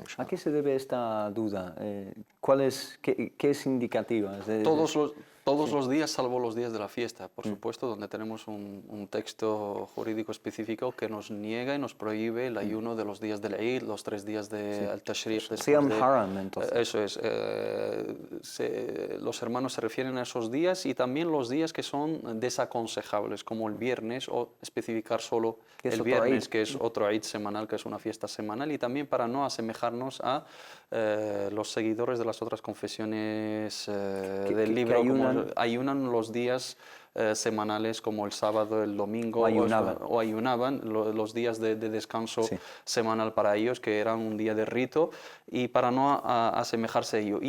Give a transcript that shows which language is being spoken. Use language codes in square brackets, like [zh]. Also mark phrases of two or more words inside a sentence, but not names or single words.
[es] ¿A qué se debe esta duda? ¿Qué es indicativa? Todos los días, salvo los días de la fiesta, por supuesto, donde tenemos un texto jurídico específico que nos niega y nos prohíbe el ayuno de los días del Eid, los 3 días del Tashriq. [ar] صيام حرام, [es] entonces. Eso es. Los hermanos se refieren a esos días y también los días que son desaconsejables, como el viernes, o especificar solo el viernes, que es otro Eid semanal, que es una fiesta semanal, y también para no asemejarnos a los seguidores de las otras confesiones del libro, como ayunan los días semanales como el sábado, el domingo, o ayunaban los días de descanso semanal para ellos, que eran un día de rito, y para no asemejarse a ello.